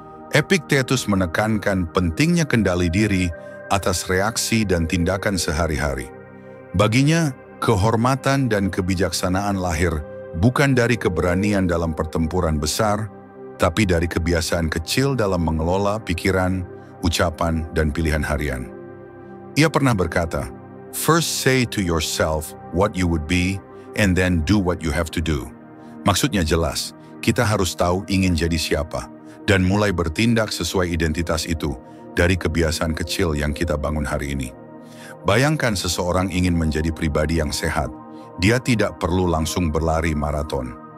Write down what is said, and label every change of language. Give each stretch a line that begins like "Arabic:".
Indonesian: Epictetus menekankan pentingnya kendali diri atas reaksi dan tindakan sehari-hari. Baginya, kehormatan dan kebijaksanaan lahir bukan dari keberanian dalam pertempuran besar, tapi dari kebiasaan kecil dalam mengelola pikiran, ucapan, dan pilihan harian. Ia pernah berkata,
English: "First say to yourself what you would be, and then do what you have to do."
Indonesian: Maksudnya jelas, kita harus tahu ingin jadi siapa, dan mulai bertindak sesuai identitas itu dari kebiasaan kecil yang kita bangun hari ini. Bayangkan seseorang ingin menjadi pribadi yang sehat, dia tidak perlu langsung berlari maraton.